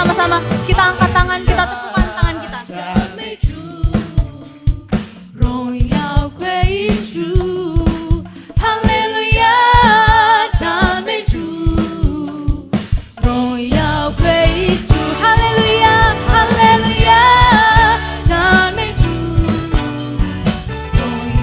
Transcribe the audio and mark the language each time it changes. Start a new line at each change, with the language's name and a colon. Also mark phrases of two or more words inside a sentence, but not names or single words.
Malay: sama-sama kita angkat tangan, kita tepukkan tangan kita.
Chinese: 荣耀归主，哈利路亚，赞美主，荣耀归主，哈利路亚，哈利路亚，赞美主，荣耀